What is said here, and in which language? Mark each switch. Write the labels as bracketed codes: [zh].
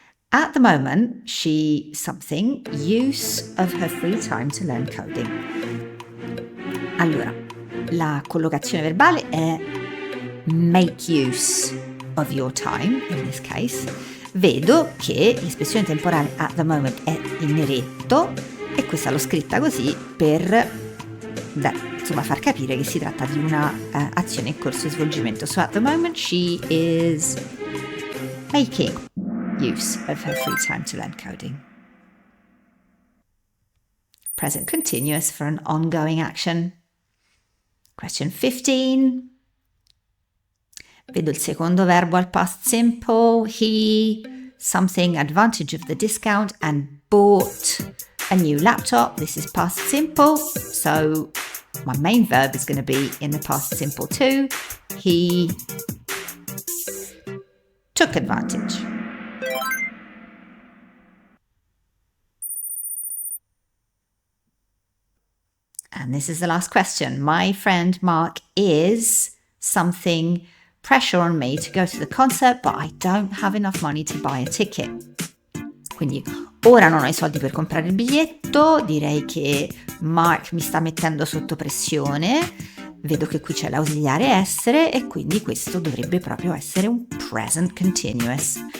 [en] At the moment, she something use of her free time to learn coding. [it] Allora, la collocazione verbale è [en] make use of your time, in this case. [it] Vedo che l'espressione temporale [en] at the moment [it] è in neretto e questa l'ho scritta così per far capire che si tratta di una azione in corso di svolgimento. [en] So at the moment she is making use of her free time to learn coding. Present continuous for an ongoing action. Question 15. [it] Vedo il secondo verbo al past simple. [en] He, something, advantage of the discount and bought a new laptop. This is past simple. So my main verb is going to be in the past simple too. He took advantage. And this is the last question. My friend Mark is something pressure on me to go to the concert, but I don't have enough money to buy a ticket. [it] Quindi ora non ho i soldi per comprare il biglietto, direi che Mark mi sta mettendo sotto pressione, vedo che qui c'è l'ausiliare essere e quindi questo dovrebbe proprio essere un present continuous.